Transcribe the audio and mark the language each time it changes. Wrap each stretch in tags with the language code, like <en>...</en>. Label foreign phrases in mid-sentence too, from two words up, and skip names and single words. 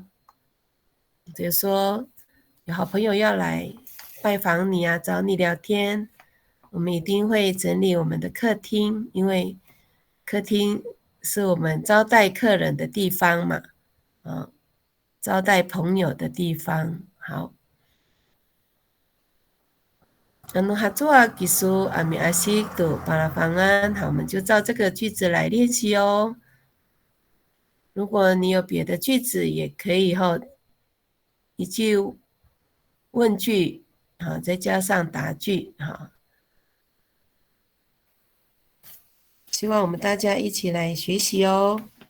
<zh>比如说，有好朋友要来拜访你啊，找你聊天，我们一定会整理我们的客厅，因为客厅是我们招待客人的地方嘛，招待朋友的地方。好，合作技术</zh> <ami>miasik tu palafangan，</ami> <zh>好，我们就照这个句子来练习哦。如果你有别的句子，也可以一句问句，再加上答句，希望我们大家一起来学习哦。</zh>